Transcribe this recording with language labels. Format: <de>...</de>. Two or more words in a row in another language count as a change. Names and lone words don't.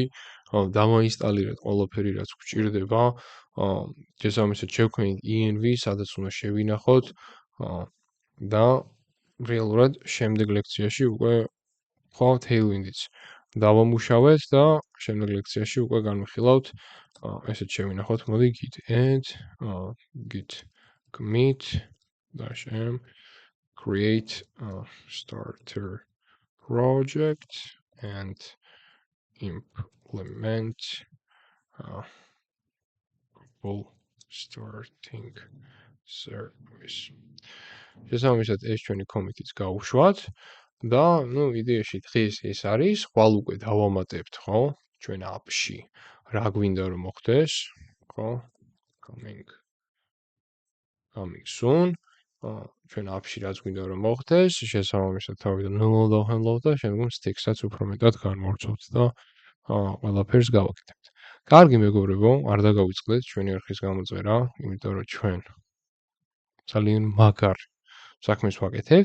<ka>დავაინსტალირეთ ყველაფერი რაც გვჭირდება, შესაბამისად შევქმნით env, სადაც უნდა შევინახოთ და რეალურად შემდეგ ლექციაში უკვე ხო tailwind-იც დავამუშავეთ და შემდეგ ლექციაში უკვე განვიხილავთ ესეც შევინახოთ, მოდი</ka> <en>git add git commit -m create starter project and implement full starting service.</en> <ka>შესაბამისად ეს ჩვენი commit-იც გავუშვათ და ну იდეაში დღეს ეს არის, ხვალ უკვე დავამატებთ, ხო? ჩვენ app-ში რა გვინდა რომ მოხდეს, ხო?</ka> <en>coming coming soon.</en> <ka>ჩვენ appში რაც გვინდა რომ მოხდეს, შესაბამისად თავიდან nul-ად დავჰენდლავთ და შემდგომ sticks-აც უფრო მეტად განმორჩობთ და ყველაფერს გავაკეთებთ. კარგი მეგობრებო, არ დაგავიწყდეთ ჩვენი არხის გამოწერა, იმიტომ რომ ჩვენ ძალიან მაგარ საქმეს ვაკეთებთ.</ka>